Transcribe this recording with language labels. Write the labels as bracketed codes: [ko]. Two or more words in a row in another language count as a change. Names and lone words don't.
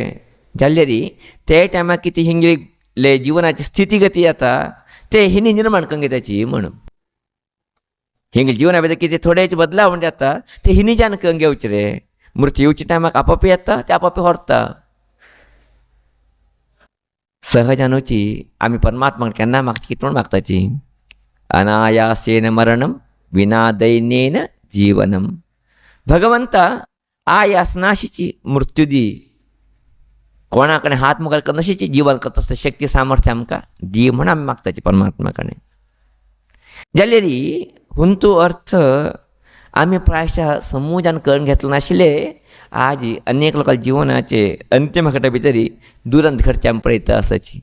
[kok] जाल्यार ते टायमार कितें हिंगले जिवनाची स्थिती गती येता ते हिनी निर्माण करून घेताची म्हणून. हिंगले जिवना भितर कितें थोडेच बदलाव म्हणजे जाता ते हिनी जान करून घेवचे रे. मृत्यू येवच्या टायमाक आपाप येता ते आपाप व्हरता. सहजानुची आमी परमात्माक केन्ना मागची कितें म्हूण मागताची. [sa] अनायासेन मरणम विना दैन्येन जीवनम. [kok] भगवंता आयास नाशीची मृत्यू दी. कोणा कडेन हात मुखार करनाशीची जीवन करता आसता शक्ती सामर्थ्य आमकां दी म्हूण आमी मागताची परमात्मा कडेन. जाल्यार हुंतू अर्थ आमी प्रायशः समूजान कळून घेतलो नाशिल्ले. आज अनेक लोकांच्या जिवनाचे अंतिम घटा भितर दुरंत घडचे आमी पळयता आसाची.